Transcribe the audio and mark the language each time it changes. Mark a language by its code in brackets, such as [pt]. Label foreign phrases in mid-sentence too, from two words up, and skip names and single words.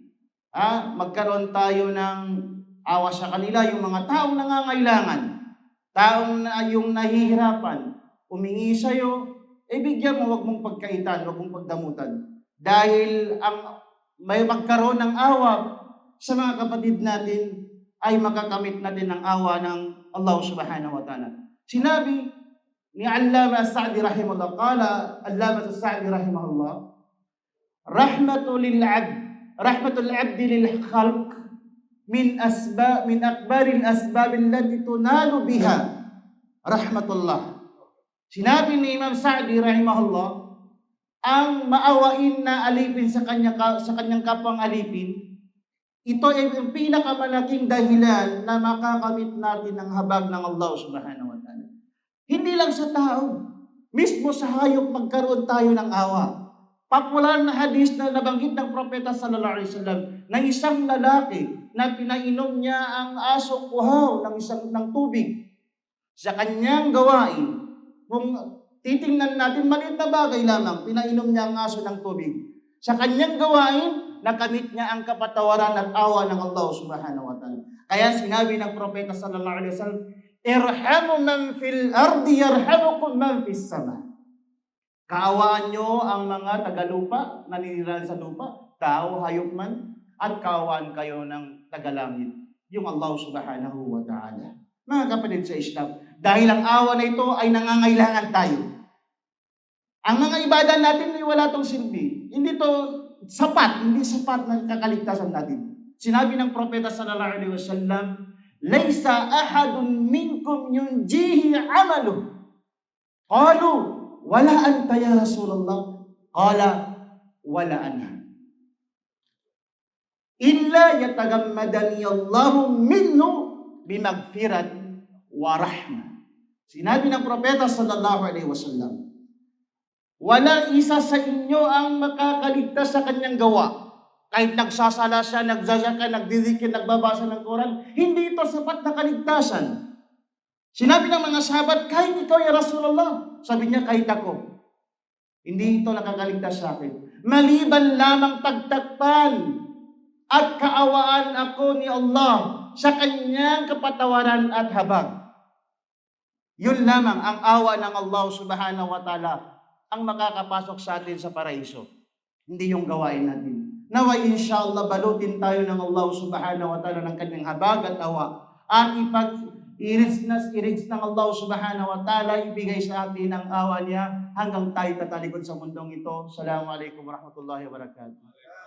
[tl] Magkaroon tayo ng awa sa kanila, yung mga taong nangangailangan. Taong na yung nahihirapan, umingi sa'yo, bigyan mo, huwag mong pagkaitan, huwag mong pagdamutan. Dahil ang may magkaroon ng awa sa mga kapatid natin, ay makakamit natin ang awa ng Allah [ar] سبحانه وتعالى. [tl] Sinabi ni Allama Sa'di rahimahullah, [ar] قال العلامة السعدي رحمه الله, رحمة العبد للخلق من أكبر الأسباب التي تنال بها رحمة الله. [tl] Sinabi ni Imam Sa'di rahimahullah, ang maawain na alipin sa kanyang kapwang alipin, ito ay ang pinakamalaking dahilan na makakamit natin ang habag ng Allah [ar] سبحانه وتعالى. [tl] Hindi lang sa tao, mismo sa hayop magkaroon tayo ng awa. Popular na hadis na nabanggit ng Propeta [ar] صلى الله عليه وسلم [tl] na isang lalaki na pinainom niya ang asong uhaw ng tubig sa kanyang gawain. Kung titingnan natin, maliit na bagay lamang, pinainom niya ang aso ng tubig. Sa kanyang gawain, nakamit niya ang kapatawaran at awa ng Allah [ar] سبحانه وتعالى. [tl] Kaya sinabi ng Propeta [ar] صلى الله عليه وسلم ارحموا من في الأرض يرحمكم من في السماء. [tl] Kaawaan nyo ang mga tagalupa, naninirahan sa lupa, tao, hayop man, at kaawaan kayo ng tagalangit, yung Allah [ar] سبحانه وتعالى. [tl] Mga kapatid sa Islam, dahil ang awa na ito ay nangangailangan tayo. Ang mga ibada natin ay wala tong silbi. Hindi to sapat, hindi sapat ng kakaligtasan natin. Sinabi ng Propeta [ar] صلى الله عليه وسلم ليس أحد منكم ينجيه عمله. قالوا ولا أنت يا رسول الله. قال ولا أنا. إلا يتغمدني الله منه بمغفرة ورحمة. [tl] Sinabi ng Propeta [ar] صلى الله عليه وسلم, [tl] walang isa sa inyo ang makakaligtas sa kanyang gawa. Kahit nagsasala siya, nagzazaka, nagdidikir, nagbabasa ng Quran, hindi ito sapat na kaligtasan. Sinabi ng mga sahabat, kahit ikaw [ar] يا رسول الله. [tl] Sabi niya, kahit ako. Hindi ito nakakaligtas sa akin. Maliban lamang pagtakpan at kaawaan ako ni Allah sa kanyang kapatawaran at habag. Yun lamang ang awa ng Allah [ar] سبحانه وتعالى [tl] ang makakapasok sa atin sa paraiso. Hindi yung gawain natin. Naway inshallah balutin tayo ng Allah [ar] سبحانه وتعالى [tl] ng kanyang habag at awa. At i-reach ng Allah [ar] سبحانه وتعالى, [tl] ibigay sa atin ang awa niya hanggang tayo tatalikod sa mundong ito. [ar] السلام عليكم ورحمة الله وبركاته.